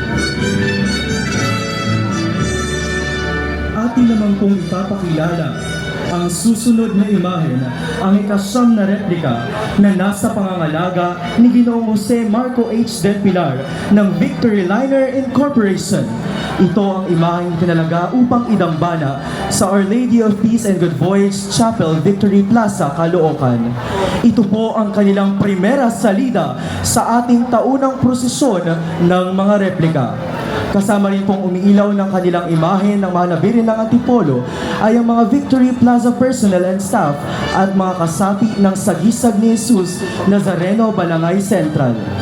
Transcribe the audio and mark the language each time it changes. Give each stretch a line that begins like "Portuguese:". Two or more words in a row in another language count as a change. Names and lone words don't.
Filipino: Atin naman pong ipapakilala ang susunod na imahen, ang ikasyam na replika na nasa pangangalaga ni Ginoong Jose Marco H. Del Pilar ng Victory Liner Incorporation. Ito ang imaheng pinalaga upang idambana sa Our Lady of Peace and Good Voyage Chapel, Victory Plaza, Caloocan. Ito po ang kanilang
Spanish: primera salida
Filipino: sa ating taunang prosesyon ng mga replika. Kasama rin pong umiilaw ng kanilang imahe ng mga nabirin ng Antipolo ay ang mga Victory Plaza
English: personnel and staff
Filipino: at mga kasapi ng Sagisag ni Jesus Nazareno, Balangay Central.